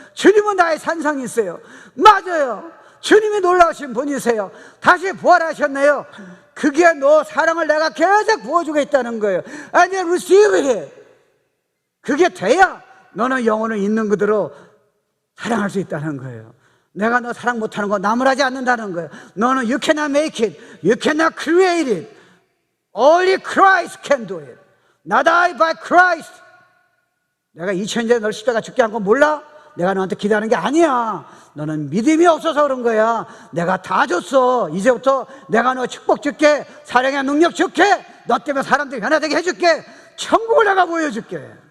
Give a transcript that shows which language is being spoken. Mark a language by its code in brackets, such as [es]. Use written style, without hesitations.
[ko] 주님은 나의 산상이 있어요. 맞아요. 주님이 놀라우신 분이세요. 다시 부활하셨네요. 그게 너 사랑을 내가 계속 보여주고 있다는 거예요. [en] And you receive it. [ko] 그게 돼야 너는 영혼을 있는 그대로 사랑할 수 있다는 거예요. 내가 너 사랑 못하는 거 나무라지 않는다는 거예요. 너는 [en] you cannot make it, you cannot create it. Only Christ can do it. Not I, but Christ. [ko] 내가 2000년 전에 널 십자가 죽게 한 거 몰라? 내가 너한테 기대하는 게 아니야. 너는 믿음이 없어서 그런 거야. 내가 다 줬어. 이제부터 내가 너 축복 줄게, 사랑의 능력 줄게, 너 때문에 사람들이 변화되게 해줄게, 천국을 내가 보여줄게.